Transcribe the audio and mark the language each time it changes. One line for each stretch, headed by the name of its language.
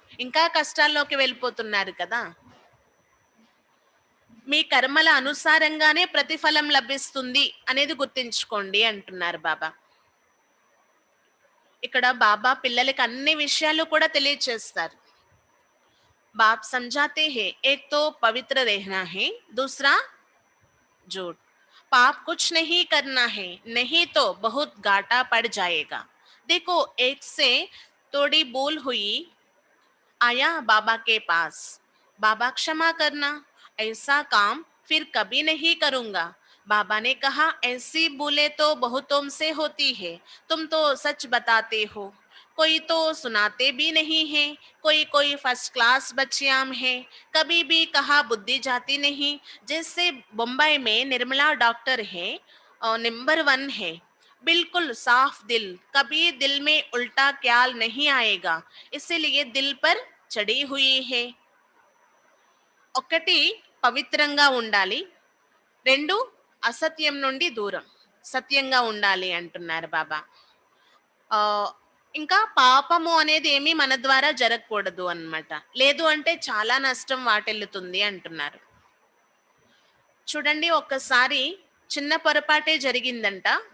Telugu: ఇంకా కష్టాల్లోకి వెళ్ళిపోతున్నారు కదా! మీ కర్మల అనుసారంగానే ప్రతిఫలం లభిస్తుంది అనేది గుర్తుంచుకోండి అంటున్నారు బాబా. ఇక్కడ బాబా పిల్లలకి అన్ని విషయాలు కూడా తెలియచేస్తారు.
Hindi: बाप समझाते हैं एक तो पवित्र रहना है, दूसरा झूठ। पाप कुछ नहीं करना है, नहीं तो बहुत घाटा पड़ जाएगा। देखो एक से थोड़ी भूल हुई, आया बाबा के पास, बाबा क्षमा करना, ऐसा काम फिर कभी नहीं करूंगा। बाबा ने कहा ऐसी भूलें तो बहुतों से होती है, तुम तो सच बताते हो, कोई तो सुनाते भी नहीं है, कोई कोई फर्स्ट क्लास बच्चियां हैं, कभी भी कहा बुद्धि जाती नहीं। जैसे मुंबई में निर्मला डॉक्टर है, नंबर 1 है, बिल्कुल साफ दिल, कभी दिल में उल्टा ख्याल नहीं आएगा, इसीलिए दिल पर चढ़ी हुई है।
Telugu: ఒకటి పవిత్రంగా ఉండాలి, 2 అసత్యం నుండి దూరం, సత్యంగా ఉండాలి అంటున్నారు బాబా. ఆహ్, ఇంకా పాపము అనేది ఏమీ మన ద్వారా జరగకూడదు అన్నమాట. లేదు అంటే చాలా నష్టం వాటిల్లుతుంది అంటున్నారు. చూడండి ఒక్కసారి చిన్న పొరపాటే జరిగిందంట.